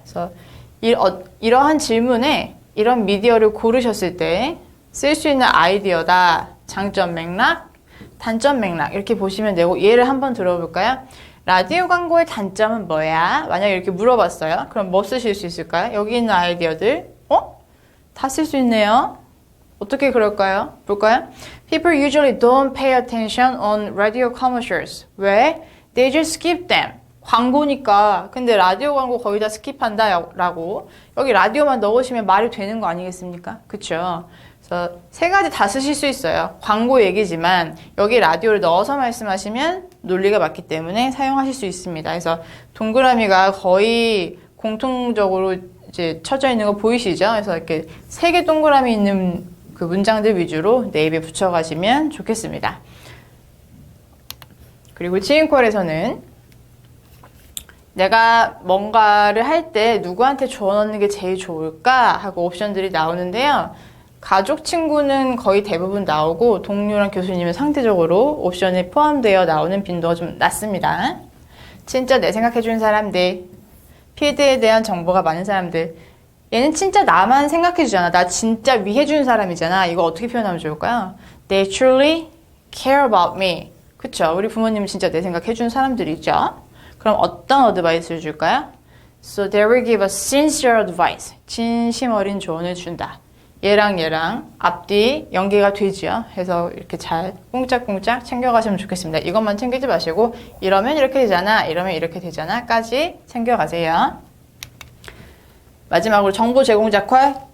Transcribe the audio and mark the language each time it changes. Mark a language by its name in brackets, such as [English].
[Korean] 그래서 이러한 질문에 이런 미디어를 고르셨을 때 쓸 수 있는 아이디어다. 장점 맥락, 단점 맥락 이렇게 보시면 되고 예를 한번 들어볼까요? 라디오 광고의 단점은 뭐야? 만약에 이렇게 물어봤어요. 그럼 뭐 쓰실 수 있을까요? 여기 있는 아이디어들 다 쓸 수 있네요. 어떻게 그럴까요? 볼까요? [English] People usually don't pay attention on radio commercials. 왜? They just skip them. 광고니까. [Korean] 근데 라디오 광고 거의 다 스킵한다 라고. 여기 라디오만 넣으시면 말이 되는 거 아니겠습니까? 그쵸? 그래서 세 가지 다 쓰실 수 있어요. 광고 얘기지만 여기 라디오를 넣어서 말씀하시면 논리가 맞기 때문에 사용하실 수 있습니다. 그래서 동그라미가 거의 공통적으로 이제 쳐져 있는 거 보이시죠? 그래서 이렇게 세 개 동그라미 있는 그 문장들 위주로 네이비에 붙여가시면 좋겠습니다. 그리고 지인콜에서는 내가 뭔가를 할 때 누구한테 조언하는 게 제일 좋을까 하고 옵션들이 나오는데요. 가족, 친구는 거의 대부분 나오고 동료랑 교수님은 상대적으로 옵션에 포함되어 나오는 빈도가 좀 낮습니다. 진짜 내 생각해주는 사람들, 필드에 대한 정보가 많은 사람들, 얘는 진짜 나만 생각해주잖아. 나 진짜 위해주는 사람이잖아. 이거 어떻게 표현하면 좋을까요? [English] They truly care about me. [Korean] 그쵸? 우리 부모님은 진짜 내 생각해주는 사람들이죠. 그럼 어떤 어드바이스를 줄까요? [English] So they will give a sincere advice. [Korean] 진심 어린 조언을 준다. 얘랑 앞뒤 연계가 되지요. 해서 이렇게 잘 꽁짝꽁짝 챙겨가시면 좋겠습니다. 이것만 챙기지 마시고 이러면 이렇게 되잖아. 이러면 이렇게 되잖아. 까지 챙겨가세요. 마지막으로 정보 제공 작활.